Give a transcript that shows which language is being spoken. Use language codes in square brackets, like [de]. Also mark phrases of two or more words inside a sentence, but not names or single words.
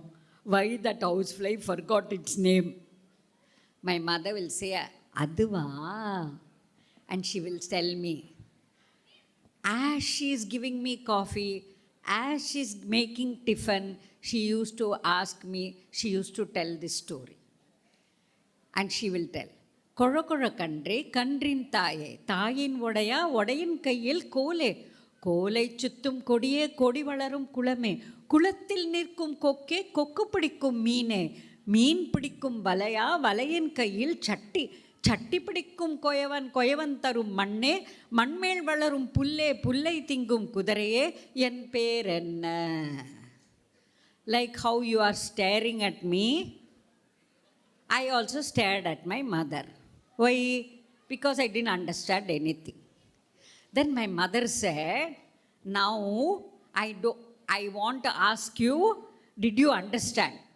[en] Why that housefly forgot its name? My mother will say, Aduva. And she will tell me, as she is giving me coffee, as she's making tiffin, she used to ask me, she used to tell this story. And she will tell, [ta] கோரா கோரா கன்றே, கன்றின் தாயே, தாயின் ஓடையா, ஓடையின் கையில் கோலே, கோலை சுத்தும் கொடியே கொடி வளரும் குளமே குளத்தில் நிற்கும் கொக்கே கொக்கு பிடிக்கும் மீனே மீன் பிடிக்கும் வலையா வலையின் கையில் சட்டி சட்டி பிடிக்கும் கொயவன் கொயவன் தரும் மண்ணே மண்மேல் வளரும் புல்லே புல்லை திங்கும் குதிரையே என் பேர் என்ன. [en] Like how you are staring at me, I also stared at my mother. Why? Because I didn't understand anything. Then my mother said, now I want to ask you, did you understand?